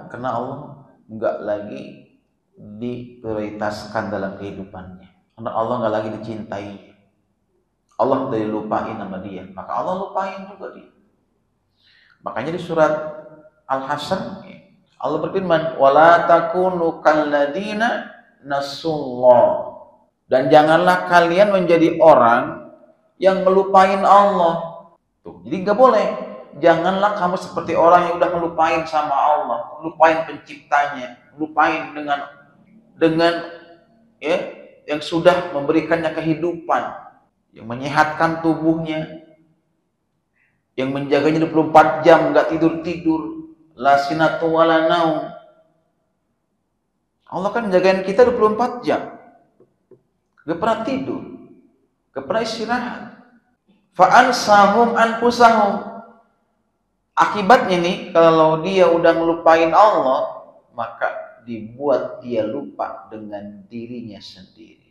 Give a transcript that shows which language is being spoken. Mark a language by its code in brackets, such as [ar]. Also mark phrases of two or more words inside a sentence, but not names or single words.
[id] Karena Allah nggak lagi diprioritaskan dalam kehidupannya. Karena Allah nggak lagi dicintai. Allah udah dilupain sama dia. Maka Allah lupain juga dia. Makanya di surat Al-Hasan Allah berfirman, [ar] "ولا تكونوا كالذين نسوا الله." [id] Dan janganlah kalian menjadi orang yang melupain Allah. Tuh, jadi nggak boleh. Janganlah kamu seperti orang yang udah melupain sama Allah, melupain penciptanya, melupain dengan ya yang sudah memberikannya kehidupan, yang menyehatkan tubuhnya, yang menjaganya 24 jam, nggak tidur-tidur, [ar] لا سنة ولا نوم. [id] Allah kan jagain kita 24 jam. Gak pernah tidur, gak pernah istirahat. [ar] فأنساهم أنفسهم. [id] Akibatnya nih, kalau dia udah ngelupain Allah, maka dibuat dia lupa dengan dirinya sendiri.